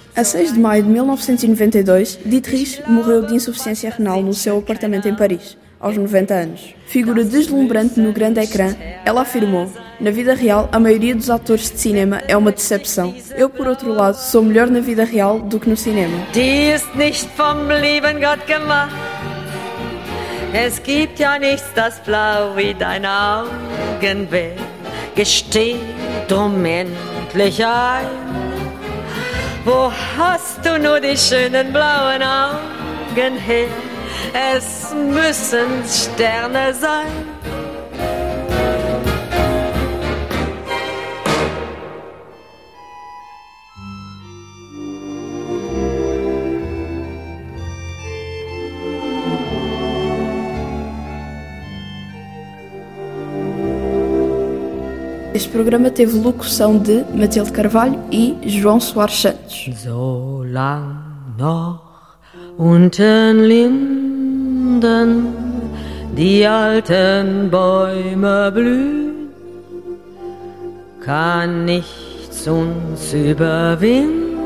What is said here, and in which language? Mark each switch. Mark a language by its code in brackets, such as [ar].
[pt] A 6 de maio de 1992, Dietrich morreu de insuficiência renal no seu apartamento em Paris, aos 90 anos. Figura deslumbrante no grande ecrã, ela afirmou: "Na vida real, a maioria dos atores de cinema é uma decepção. Eu, por outro lado, sou melhor na vida real do que no cinema." [de] Die ist nicht vom lieben Gott gemacht. Es gibt ja nichts, das blau wie dein Augen wär. Gesteh drum endlich ein. Wo hast du nur die schönen blauen Augen her? Es müssen Sterne sein. [pt] Este programa teve locução de Matilde Carvalho e João Soares Santos. [de] So lang noch unten Linden die alten Bäume blühen, kann nichts uns überwinden.